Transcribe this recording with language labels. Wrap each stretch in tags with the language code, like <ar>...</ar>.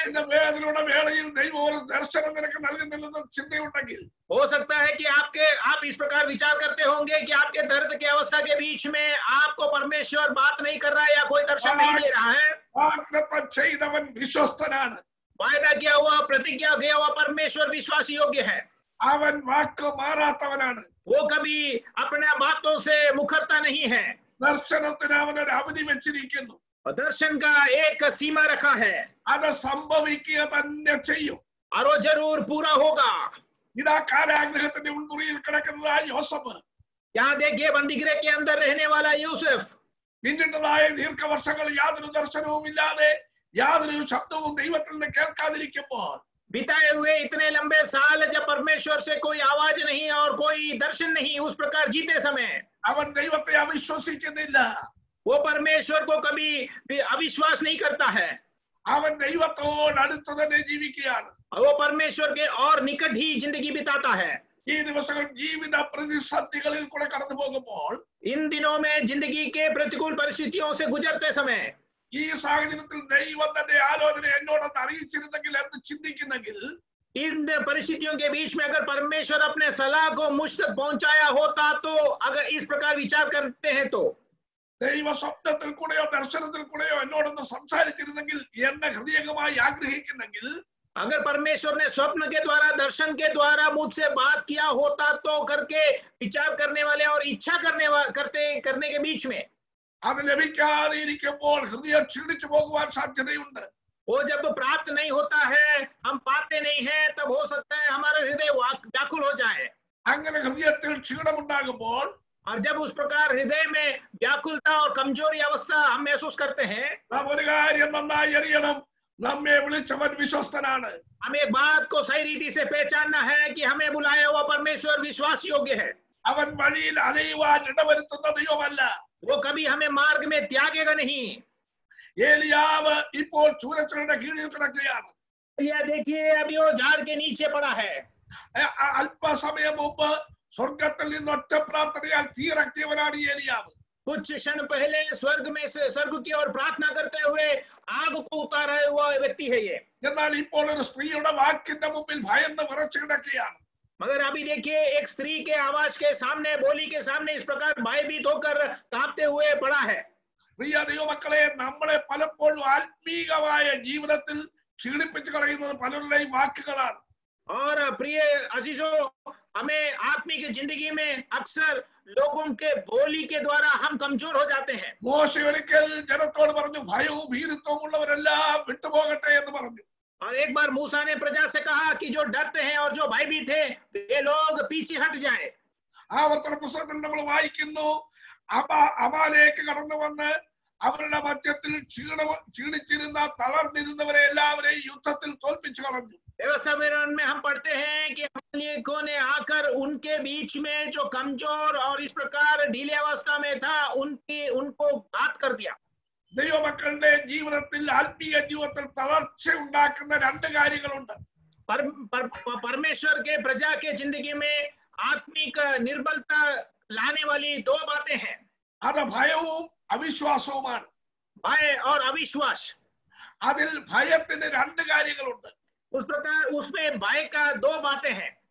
<ml>നിന്റെ വേദനയുടെ വേളയിൽ ദൈവം ഒരു ദർശനം നിനക്ക് നൽകുന്നില്ലെന്ന് ചിന്തയുണ്ടെങ്കിൽ,</ml> <hi>हो सकता है कि आप इस प्रकार विचार करते होंगे कि आपके दर्द की अवस्था के बीच में आपको परमेश्वर बात नहीं कर रहा है या कोई दर्शन नहीं दे रहा है.</hi> <ml>വാഗ്ദത്തം ചെയ്തവൻ വിശ്വസ്തനാണ്.</ml> <hi>वायदा किया हुआ प्रतिज्ञा किया हुआ परमेश्वर विश्वास योग्य है.</hi> <ml>അവൻ വാക്ക് മാറാത്തവനാണ്.</ml> <hi>वो कभी अपने बातों से मुखरता नहीं है.</hi> <ml>ദർശനത്തിന് അവനൊരു അവധി വെച്ചിരിക്കുന്നു.</ml> <hi>दर्शन का एक सीमा रखा है</hi> <ml>അത് സംഭവിക്കുക തന്നെ ചെയ്യും.</ml> <hi>और वो जरूर पूरा होगा.</hi> <ml>ഇതാ കാരാഗ്രഹത്തിന്റെ ഉൾമുറിയിൽ കിടക്കുന്നതായ യോസഫ്,</ml> <hi>यहाँ देखिए बंदीगृह के अंदर रहने वाला यूसुफ,</hi> <ml>പിന്നിട്ടതായ ദീർഘവർഷങ്ങൾ യാതൊരു ദർശനവും ഇല്ലാതെ യാതൊരു ശബ്ദവും ദൈവത്തിൽ നിന്ന് കേൾക്കാതിരിക്കുമ്പോൾ,</ml> <hi>बिताए हुए इतने लंबे साल जब परमेश्वर से कोई आवाज नहीं और कोई दर्शन नहीं, उस प्रकार जीते समय</hi> <ml>അവൻ ദൈവത്തെ അവിശ്വസിക്കുന്നില്ല.</ml> <hi>वो परमेश्वर को कभी भी अविश्वास नहीं करता है.</hi> <ml>അവൻ ദൈവത്തോട് അടുത്ത് തന്നെ ജീവിക്കുകയാണ്.</ml> <hi>वो परमेश्वर के और निकट ही जिंदगी बिताता है.</hi> <ml>ഈ ദിവസങ്ങൾ ജീവിത പ്രതിസന്ധികളിൽ കൂടെ കടന്നു പോകുമ്പോൾ,</ml> <hi>इन दिनों में जिंदगी के प्रतिकूल परिस्थितियों से गुजरते समय,</hi> <ml>ഈ സാഹചര്യത്തിൽ ദൈവം തന്റെ ആലോചന എന്നോടൊന്ന് അറിയിച്ചിരുന്നെങ്കിൽ എന്ന് ചിന്തിക്കുന്നെങ്കിൽ,</ml> <hi>इन परिस्थितियों के बीच में अगर परमेश्वर अपने सलाह को मुझ तक पहुंचाया होता, तो अगर इस प्रकार विचार करते हैं तो</hi> <ml>ദൈവ സ്വപ്നത്തിൽ കൂടെയോ ദർശനത്തിൽ കൂടെയോ എന്നോടൊന്ന് സംസാരിച്ചിരുന്നെങ്കിൽ, എന്നെ ഹൃദയംഗമായി ആഗ്രഹിക്കുന്നെങ്കിൽ,</ml> <hi>अगर परमेश्वर ने स्वप्न के द्वारा, दर्शन के द्वारा मुझसे बात किया होता, तो करके विचार करने वाले और इच्छा करने के बीच में,</hi> <ml>അത് ലഭിക്കാതെ ഇരിക്കുമ്പോൾ ഹൃദയം ക്ഷീണിച്ചു പോകുവാൻ സാധ്യതയുണ്ട്.</ml> <hi>वो जब प्राप्त नहीं होता है, हम पाते नहीं हैं, तब हो सकता है हमारा हृदय व्याकुल हो जाए.</hi> <ml>അങ്ങനെ ഹൃദയത്തിൽ ക്ഷീണമുണ്ടാകുമ്പോൾ,</ml> <hi>और जब उस प्रकार हृदय में व्याकुलता और कमजोरी अवस्था हम महसूस करते हैं,</hi> <ml>നാം ഒരു കാര്യം നന്നായി അറിയണം, നമ്മെ വിളിച്ചവൻ വിശ്വസ്തനാണ്.</ml> <hi>हमें एक बात को सही रीति से पहचानना है कि हमें बुलाया हुआ परमेश्वर विश्वास योग्य है.</hi> <ml>അവൻ വഴിയിൽ അലയുവാൻ ഇടവരുത്തുന്ന ദൈവമല്ല.</ml> <hi>वो कभी हमें मार्ग में त्यागेगा नहीं.</hi> <ml>ഏലിയാവ് ഇപ്പോൾ ചൂരച്ചെടിയുടെ കീഴിൽ കിടക്കുകയാണ്.</ml> <hi>यह देखिए, अभी वो झाड़ के नीचे पड़ा है.</hi> <ml>അല്പസമയം മുമ്പ് സ്വർഗത്തിൽ നിന്ന് ഒറ്റ പ്രാർത്ഥനയാൽ തീയിറക്കിയവനാണ് ഈ ഏലിയാവ്.</ml> <hi>कुछ क्षण पहले स्वर्ग की ओर प्रार्थना करते हुए आग को उतारा हुआ व्यक्ति है ये.</hi> <ml>എന്നാൽ ഇപ്പോൾ ഒരു സ്ത്രീയുടെ വാക്കിന്റെ മുമ്പിൽ ഭയന്ന് വിറച്ചു കിടക്കുകയാണ്.</ml> <hi>मगर अभी देखिए, एक स्त्री के आवाज के सामने, बोली के सामने इस प्रकार भयभीत होकर कांपते हुए पड़ा है.</hi> <ml>പ്രിയ ദൈവമക്കളെ, നമ്മളെ പലപ്പോഴും ആത്മീകമായ ജീവിതത്തിൽ ക്ഷീണിപ്പിച്ചു കളയുന്നത് പലരുടെയും വാക്കുകളാണ്.</ml> <hi>और प्रिय अजीजों, हमें आत्मिक जिंदगी में अक्सर लोगों के बोली के द्वारा हम कमजोर हो जाते हैं.</hi> <ml>മോശ ഒരിക്കൽ ജനത്തോട് പറഞ്ഞു, ഭയവും ഭീരുത്വവും ഉള്ളവരെല്ലാം വിട്ടുപോകട്ടെ എന്ന് പറഞ്ഞു.</ml> <hi>और एक बार मूसा ने प्रजा से कहा कि जो डरते हैं और जो भयभीत हैं, वे लोग पीछे हट जाएं.</hi> <ml>ആവർത്തന പുസ്തകത്തിൽ നമ്മൾ വായിക്കുന്നു, അമാലേക്ക് കടന്നു വന്ന് അവരുടെ മധ്യത്തിൽ ക്ഷീണിച്ചിരുന്ന തളർന്നിരുന്നവരെ എല്ലാവരെയും യുദ്ധത്തിൽ തോൽപ്പിച്ചു കളഞ്ഞു.</ml> <hi>व्यवस्था में हम पढ़ते हैं कि अमालेकियों ने आकर उनके बीच में जो कमजोर और इस प्रकार ढीले अवस्था में था, उनको घात कर दिया.</hi> <ml>ദൈവമക്കളുടെ ജീവിതത്തിൽ, ആത്മീയ ജീവിതത്തിൽ തളർച്ച ഉണ്ടാക്കുന്ന രണ്ട് കാര്യങ്ങളുണ്ട്.</ml> <hi>परमेश्वर के प्रजा के जिंदगी में आत्मिक निर्बलता लाने वाली दो बातें हैं.</hi> <ml>അത് ഭയവും അവിശ്വാസവുമാണ്.</ml> <hi>भय और अविश्वास.</hi> <ml>അതിൽ ഭയത്തിന് രണ്ട് കാര്യങ്ങളുണ്ട്.</ml> <hi>उस प्रकार उसमें भय का दो बातें हैं.</hi>